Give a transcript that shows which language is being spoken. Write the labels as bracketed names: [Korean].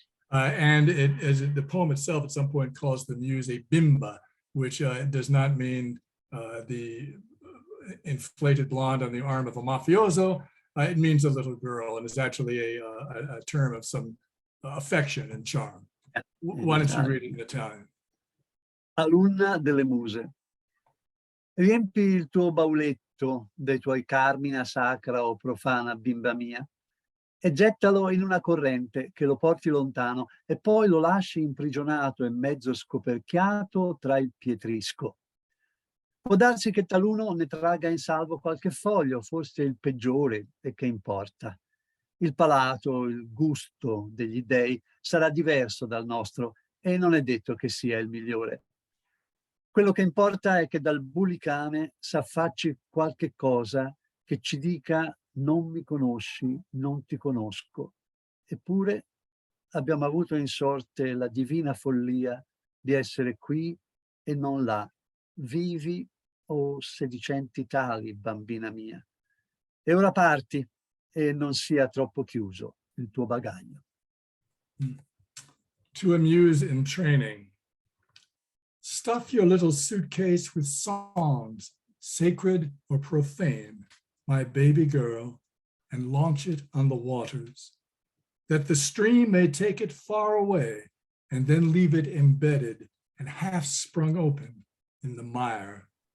[English] And the poem itself at some point calls the muse a bimba, which does not mean the inflated blonde on the arm of a mafioso. It means a little girl, and is actually a term of some affection and charm. Why don't you read it in Italian? [Italian] Alunna delle muse, riempi il tuo bauletto dei tuoi carmina sacra o profana bimba mia e gettalo in una corrente che lo porti lontano e poi lo lasci imprigionato e mezzo scoperchiato tra il pietrisco. Può darsi che taluno ne tragga in salvo qualche foglio, forse il peggiore, e che importa. Il palato, il gusto degli dei sarà diverso dal nostro e non è detto che sia il migliore. Quello che importa è che dal bulicame s'affacci qualche cosa che ci dica non mi conosci, non ti conosco. Eppure abbiamo avuto in sorte la divina follia di essere qui e non là, vivi o sedicenti tali, bambina mia. E ora parti e non sia troppo chiuso il tuo bagaglio. [English] To a muse in training. Stuff your little suitcase with songs, sacred or profane, my baby girl, and launch it on the waters, that the stream may take it far away and then leave it embedded and half sprung open in the mire.